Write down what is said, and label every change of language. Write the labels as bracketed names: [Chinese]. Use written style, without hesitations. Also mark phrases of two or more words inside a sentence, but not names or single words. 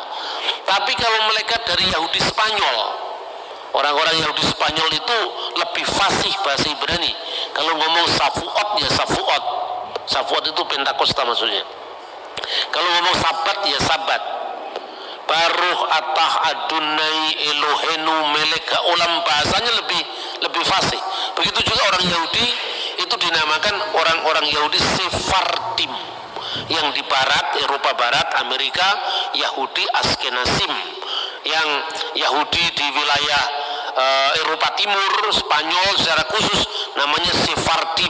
[Indonesian] Tapi kalau mereka dari Yahudi Spanyol, orang-orang Yahudi Spanyol itu lebih fasih bahasa Ibrani. Kalau ngomong Safuot ya Safuot. Safuot itu Pentakosta maksudnya. Kalau ngomong Sabat ya Sabat. [Hebrew] ברוך אתה אדני אלהינו מלך העולם, [Indonesian] bahasanya lebih fasih. Begitu juga orang Yahudi itu dinamakan orang-orang Yahudi Sephardim, yang di barat, Eropa Barat, Amerika, Yahudi Askenazim, yang Yahudi di wilayah Eropa Timur, Spanyol secara khusus namanya Sephardim.